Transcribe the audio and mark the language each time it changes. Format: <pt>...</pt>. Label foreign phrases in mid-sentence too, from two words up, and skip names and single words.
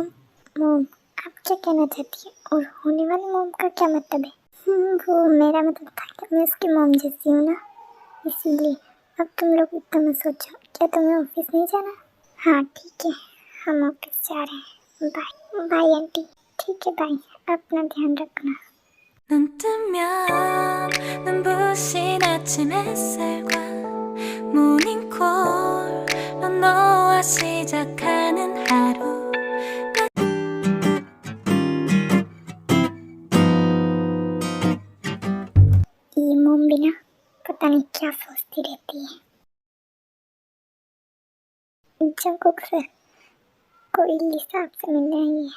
<hi>मोम, आप क्या कहना चाहती है? और होने वाली मोम का क्या मतलब है? वो मेरा मतलब था कि मैं उसकी मोम जैसी हूँ ना, इसीलिए। अब तुम लोग इतना मत सोचो। क्या तुम्हें ऑफिस नहीं जाना? हाँ ठीक है, हम ऑफिस जा रहे हैं।</hi> <en>bye bye aunty.</en> <hi>ठीक है बाय, अपना ध्यान रखना।</hi> <ko>눈 뜨면 눈부신 아침 햇살과 모닝콜로 너와 시작하는 하루</ko> <hi>ये मोम बिना पता नहीं क्या सोचती रहती है। जंकुक सर, कोई लिसा आपसे मिलने आई है।</hi>